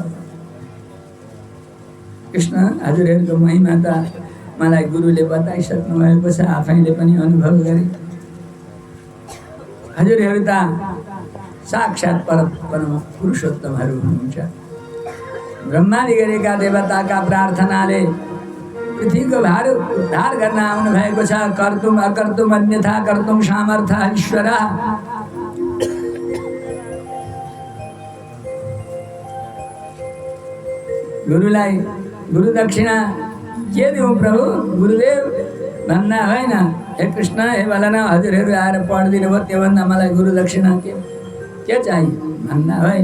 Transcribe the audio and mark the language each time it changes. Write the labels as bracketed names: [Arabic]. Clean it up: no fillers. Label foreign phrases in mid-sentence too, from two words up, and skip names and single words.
[Nepali] कृष्ण, हजुरहरूको महिमा त मलाई गुरुले बताइसक्नु भएको छ, आफैले पनि अनुभव गरे। हजुरहरू त साक्षात परम पुरुषोत्तमहरू हुनुहुन्छ। ब्रह्माले गरेका देवताका प्रार्थनाले पृथ्वीको भार उद्धार गर्न आउनु भएको छ। [Sanskrit] कर्तुम अकर्तुम अन्यथा कर्तुम सामर्थ्य ईश्वर। [Nepali] गुरुलाई गुरु दक्षिणा के दिउँ प्रभु? गुरुदेव भन्ना होइन, हे कृष्ण, हे बलराम, हजुरहरू आएर पढिदिनु भयो, त्योभन्दा मलाई गुरु दक्षिणा के चाहिए भन्ना होइन।